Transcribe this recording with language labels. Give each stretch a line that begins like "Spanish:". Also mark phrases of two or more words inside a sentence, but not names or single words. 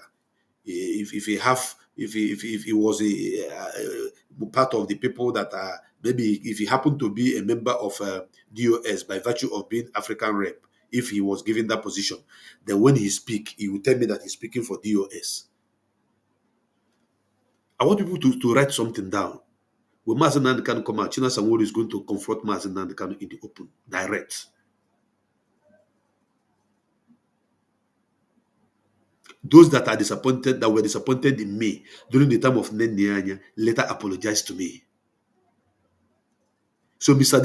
English: If he was a part of the people that are, maybe if he happened to be a member of DOS by virtue of being African rep, if he was given that position, then when he speak, he will tell me that he's speaking for DOS. I want people to write something down. When Mazi Nnamdi Kanu come out, Chinasa Nworu is going to confront Mazi Nnamdi Kanu in the open, direct. Those that are disappointed, that were disappointed in me during the time of Nendianya, later apologized to me. So, Mr.